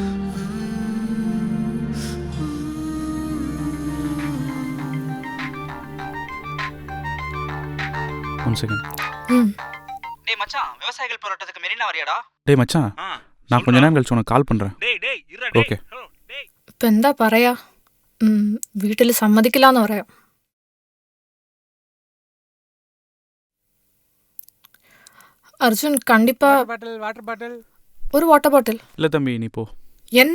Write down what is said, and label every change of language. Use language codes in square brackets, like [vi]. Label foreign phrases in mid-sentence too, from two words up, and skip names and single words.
[en] one second. [ta] டேய் மச்சான், விவசாயிகள் போராட்டத்துக்கு மெரினா வரியாடா? டேய் மச்சான், நான் கொஞ்ச நேரம் கழிச்சு உனக்கு கால் பண்ணுறேன். ஓகே. [ml] ഇപ്പം എന്താ പറയാ? വീട്ടിൽ സമ്മതിക്കില്ലാന്ന് പറയാം. [ta] அர்ஜுன் கண்டிப்பா [en] water bottle [ta] ஒரு [en] water bottle. [ta] இல்லை தம்பி, நீ போ. என்ன?